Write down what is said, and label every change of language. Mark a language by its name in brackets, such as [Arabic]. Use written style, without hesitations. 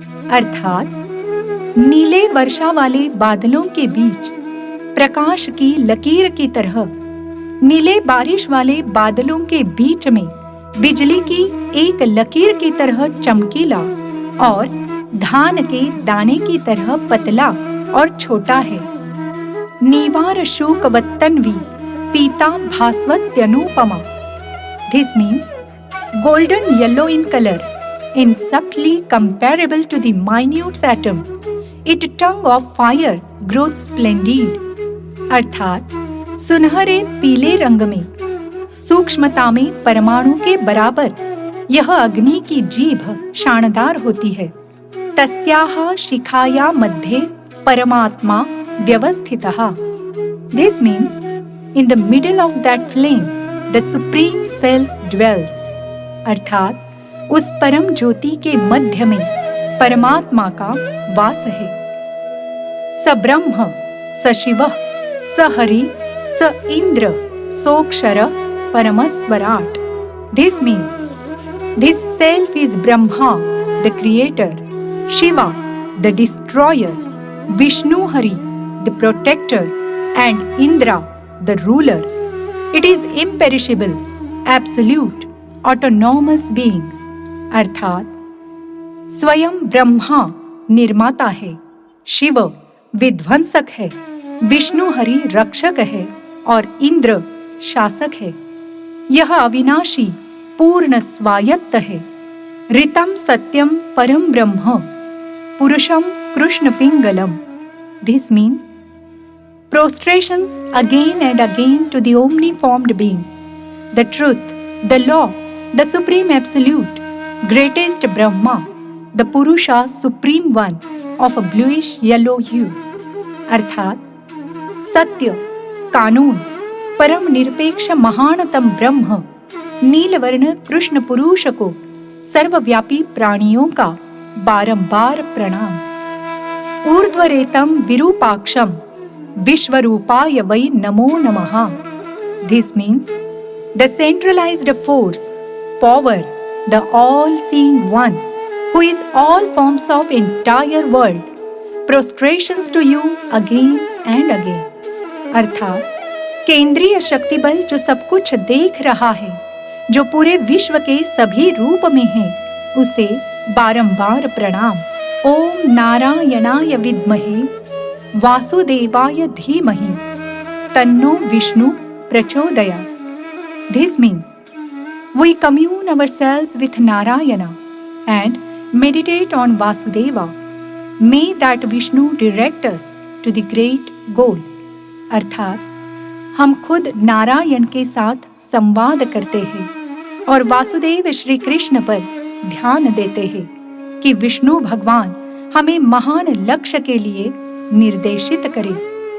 [Hindi] अर्थात नीले वर्षा वाले बादलों के बीच प्रकाश की लकीर की तरह, नीले बारिश वाले बादलों के बीच में बिजली की एक लकीर की तरह चमकीला और धान के दाने की तरह पतला और छोटा है। [Sanskrit] नीवार शोकवत्तन्वी पीता भास्वत्यनुपमा। [English] This means golden yellow in color, in subtly comparable to the minute atom, its tongue of fire grows splendid। [Hindi] अर्थात सुनहरे पीले रंग में, सूक्ष्मता में परमाणु के बराबर यह अग्नि की जीभ शानदार होती है। [Sanskrit] तस्याः शिखाया मध्ये परमात्मा व्यवस्थितः। [English] This means in the middle of that flame the supreme self dwells। [Hindi] अर्थात उस परम ज्योति के मध्य में परमात्मा का वास है। [Sanskrit] स ब्रह्म स शिवः Sahari, Sa Indra, Sokshara, Paramaswarat. [English] This means this self is Brahma, the creator, Shiva, the destroyer, Vishnu Hari, the protector, and Indra, the ruler. It is imperishable, absolute, autonomous being. [Hindi] अर्थात स्वयं ब्रह्मा निर्माता है, शिव विध्वंसक है, विष्णु हरि रक्षक है और इंद्र शासक है। यह अविनाशी पूर्ण स्वायत्त है। [Sanskrit] ऋतम सत्यम परम ब्रह्म पुरुषम Krishna पिंगलम। [English] This means prostrations again and again to the omniformed beings, the truth, the law, the supreme absolute, greatest Brahma, the Purusha supreme one of a bluish yellow hue. [Hindi] अर्थात सत्य, कानून, परम निरपेक्ष महानतम ब्रह्म, नीलवर्ण कृष्ण पुरुष को सर्वव्यापी प्राणियों का बारंबार प्रणाम। [Sanskrit] ऊर्ध्वरेतम विरूपाक्षम विश्वरूपाय वै नमो नमः। [English] This means the centralized force, power, the all-seeing one, who is all forms of entire world, prostrations to you again and again. [Hindi] अर्थात केंद्रीय शक्ति बल जो सब कुछ देख रहा है, जो पूरे विश्व के सभी रूप में है, उसे बारंबार प्रणाम। [Sanskrit] ओम नारायणाय विद्महे वासुदेवाय धीमहि तन्नो विष्णु प्रचोदयात्। [English] This means we commune ourselves with Narayana and meditate on Vasudeva. May that Vishnu direct us to the great goal. [Hindi] अर्थात हम खुद नारायण के साथ संवाद करते हैं और वासुदेव श्री कृष्ण पर ध्यान देते हैं कि विष्णु भगवान हमें महान लक्ष्य के लिए निर्देशित करे।